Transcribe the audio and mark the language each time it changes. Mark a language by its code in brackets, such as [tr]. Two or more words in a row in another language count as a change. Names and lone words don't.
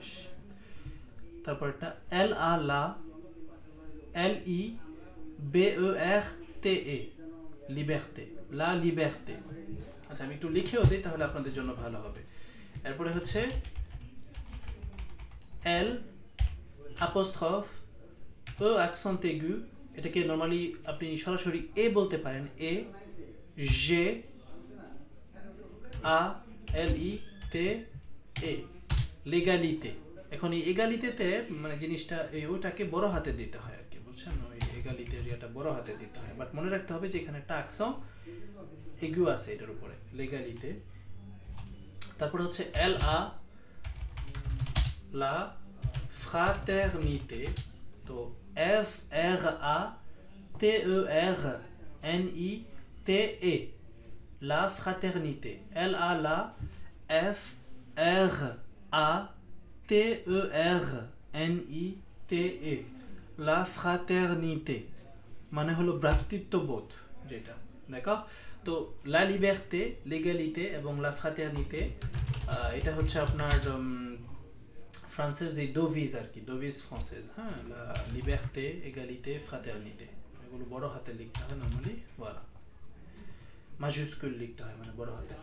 [fr] তারপরটা L A la, L I B E R T E, liberté, la liberté. [bn] আচ্ছা, আমি একটু লিখেও দিই তাহলে আপনাদের জন্য ভালো হবে। এরপরে হচ্ছে এল apostrophe e [fr] accent aigu, [bn] এটাকে নরমালি আপনি সরাসরি এ বলতে পারেন, [fr] E G A L I T E, l'égalité. [bn] এখন এই এগালিতেতে মানে জিনিসটা এই ওটাকে বড় হাতে দিতে হয় আর কি, বুঝছেন? ওই এগালিতে এরিয়াটা বড় হাতে দিতে হয়, বাট মনে রাখতে হবে যে এখানে একটা [fr] accent aigu [bn] আছে এটার উপরে, লেগালিতে। তারপরে হচ্ছে [fr] L A la fraternité, তো F R A T E R N I T E, la fraternité. L A la F R A T E R N I T E, la fraternité [bn] মানে হলো ভ্রাতৃত্ববোধ যেটা। দেখো, তো [fr] la liberté, l'égalité [bn] এবং [fr] la fraternité, [bn] এটা হচ্ছে আপনার ফ্রান্সের যে ডোভিজ আর কি, [fr] devise française. [bn] হ্যাঁ, [fr] la liberté, égalité, fraternité, [bn] এগুলো বড় হাতে লিখতে হয় নর্মালি, [fr] voilà majuscule [bn] লিখতে হয় মানে বড় হাতে।